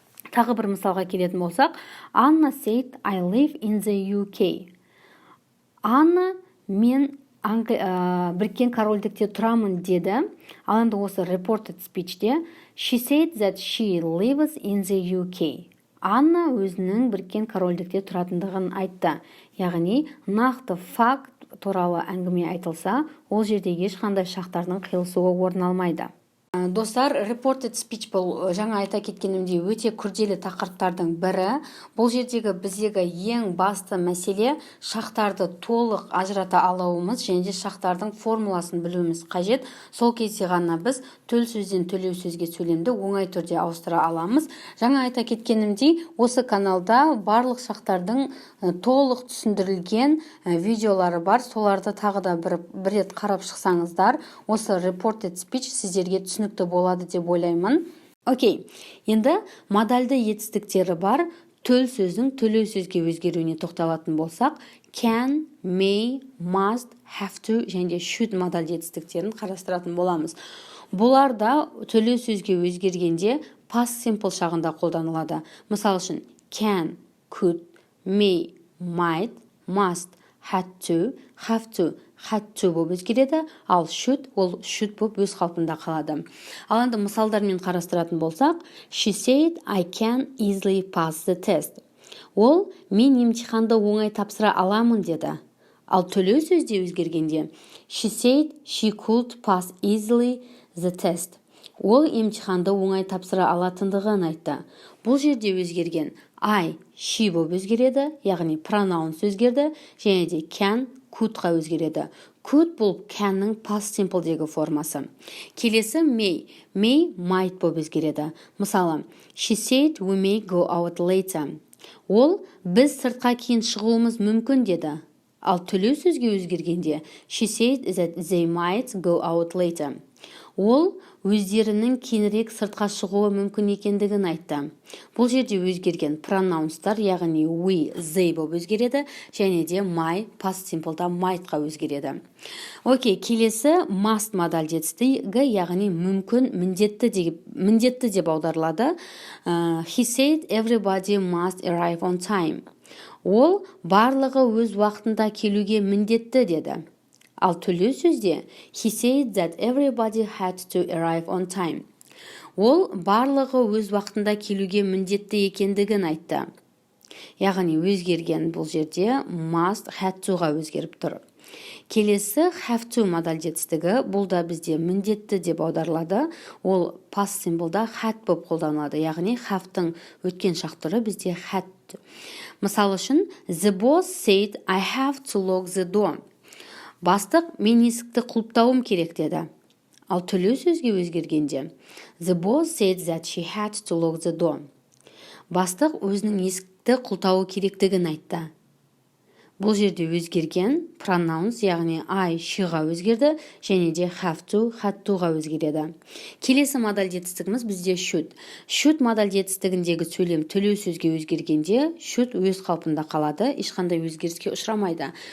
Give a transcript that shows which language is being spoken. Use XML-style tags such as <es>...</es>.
<kk>Тағы бір мысалға келетін болсақ,</kk> <en>Anna said, I live in the UK.</en> <kk>Анна, мен Біріккен Корольдікте тұрамын деді. Ал енді осы</kk> <en>reported speech'те she said that she lives in the UK.</en> <kk>Анна өзінің Біріккен Корольдікте тұратындығын айтты. Яғни, нақты факт туралы әңгіме айтылса, ол жерде ешқандай шақтардың қиылысуы орын алмайды. Достар, reported speech бұл жаңа айта кеткенімдей өте күрделі тақырыптардың бірі. Бұл жердегі біздегі ең басты мәселе шақтарды толық ажырата алуымыз және де шақтардың формуласын білуіміз қажет. Сол кезде ғана біз төл сөзден төлеу сөзге сөйлемді оңай түрде ауыстыра аламыз. Жаңа айта кеткенімдей, осы каналда барлық шақтардың толық түсіндірілген видеолары бар. Соларды тағы да бір рет қарап шықсаңыздар, осы reported speech сіздерге түсінікті болады деп ойлаймын. Окей, енді модальды етістіктері бар төл сөздің төлеу сөзге өзгеруіне тоқталатын болсақ, can, may, must, have to және should модальды етістіктерін қарастыратын боламыз. Бұлар да төлеу сөзге өзгергенде past simple шағында қолданылады. Мысал үшін, can, could, may, might, must, had to, have to болып өзгереді, ал should, ол should болып өз қалпында қалады. Ал енді мысалдармен қарастыратын болсақ,</kk> <en>she said, I can easily pass the test.</en> <kk>Ол, мен емтиханды оңай тапсыра аламын деді. Ал төлеу сөзде өзгергенде,</kk> <en>she said, she could pass easily the test.</en> <kk>Ол емтиханды оңай тапсыра алатындығын айтты. Бұл жерде өзгерген I, she болып өзгереді, яғни pronouns өзгерді, және де can, could-ға өзгереді. Could бұл can-ның past simple-дегі формасы.</kk> <en>Келесі may, might</en> <kk>болып өзгереді. Мысалы,</kk> <en>she said we may go out later.</en> <kk>Ол біз сыртқа кейін шығуымыз мүмкін деді. Ал төлеу сөзге өзгергенде</kk> <en>she said that they might go out later.</en> <kk>Ол өздерінің кейінірек сыртқа шығуы мүмкін екендігін айтты. Бұл жерде өзгерген пронаунстар, яғни we, they болып өзгереді, және де my, past simple'да might'қа өзгереді. Окей, келесі must модаль жетістігі, яғни мүмкін, міндетті деп аударылады.</kk> <en>He said everybody must arrive on time.</en> <kk>Ол барлығы өз уақытында келуге міндетті деді. Ал төлеу сөзде</kk> <en>he said that everybody had to arrive on time.</en> <kk>Ол барлығы өз уақытында келуге міндетті екендігін айтты. Яғни өзгерген бұл жерде must, had to'ға өзгеріп тұр. Келесі have to модаль жетістігі, бұл да бізде міндетті деп аударылады. Ол past simple'да had болып қолданылады. Яғни have'тың өткен шақтыры бізде had. Мысалы үшін,</kk> <en>the boss said I have to lock the door.</en> <kk>Бастық, мен есікті құлыптауым керек деді. Ал төлеу сөзге өзгергенде</kk> <en>the boss said that she had to lock the door.</en> <kk>Бастық өзінің есікті құлыптауы керектігін айтты. Бұл жерде өзгерген pronouns, яғни I, she'ға өзгерді, және де have to, had to'ға өзгереді. Келесі модаль жетістігіміз бізде should. Should модаль жетістігіндегі сөйлем төлеу сөзге өзгергенде should өз қалпында қалады, ешқандай өзгеріске ұшырамайды.</kk>